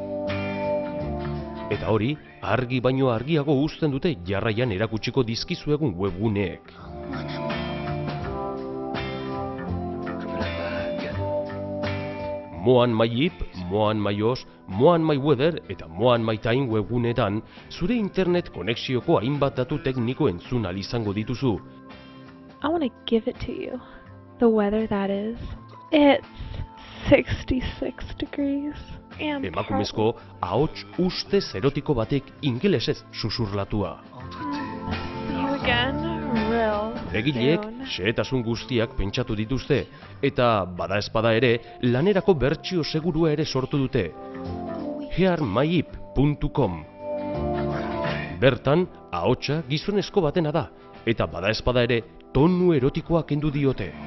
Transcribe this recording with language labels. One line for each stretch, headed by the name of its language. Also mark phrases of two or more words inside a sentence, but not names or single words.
Basque: Eta hori, argi baino argiago uzten dute jarraian erakutsiko dizkizuegun webguneek. Moan My Ip, Moan My Os, Moan My Weather eta Moan My Time webguneetan zure internet konexioko hainbat datu tekniko entzun ahal izango dituzu.
English: I want to give it to you. The weather that is. It's 66 degrees.
Basque: Emakumezko ahots ustez erotiko batek ingelesez susurlatua.
English: You again, real.
Basque: Egileek xehetasun guztiak pentsatu dituzte, eta bada ezpada ere, lanerako bertsio segurua ere sortu dute. hearmyip.com. Bertan, ahotsa gizonezko batena da, eta bada ezpada ere, tonu erotikoa kendu diote.